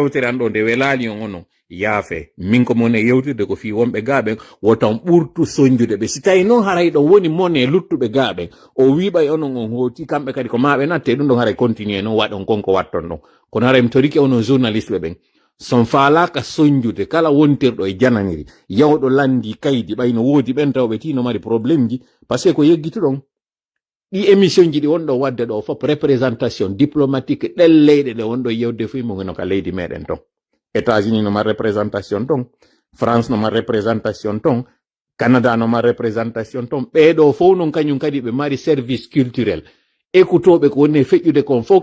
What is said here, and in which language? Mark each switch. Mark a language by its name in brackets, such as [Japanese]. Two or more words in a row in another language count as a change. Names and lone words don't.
[Fula] yewtere an ɗo nde welali on onon yaafe min ko mone yewtude ko fi wonɓe gaaɓen wotan ɓurtu soñjude ɓe si tawi noon haray ɗon woni mone luttuɓe gaaɓen o wiɓay onon on hooti kamɓe kadi ko maɓe natte ɗum ɗon haray continue noon waɗon konko watton ɗon kono haray mi toriki onon journaliste ɓe ɓen son faalaka soñjude kala wontirɗo e jananiri yawɗo landi kaydi ɓayno woodi ɓen tawɓe tino mari probléme ji [French] par ce que [Fula] ko yeggituɗon ɗi émission ji ɗi wonɗo wadde ɗo fof [French] représentation diplomatique [Fula] ɗen leyɗe ɗe wonɗo yewde fu mo no ka leydi meɗen ton États-Unis no mar représentation ton France no mar représentation ton Canada no mar représentation ton ɓeɗo fof non kañum kadi ɓe mari [French] service culturel [Fula] écoutoɓe ko woni feƴƴude kon fof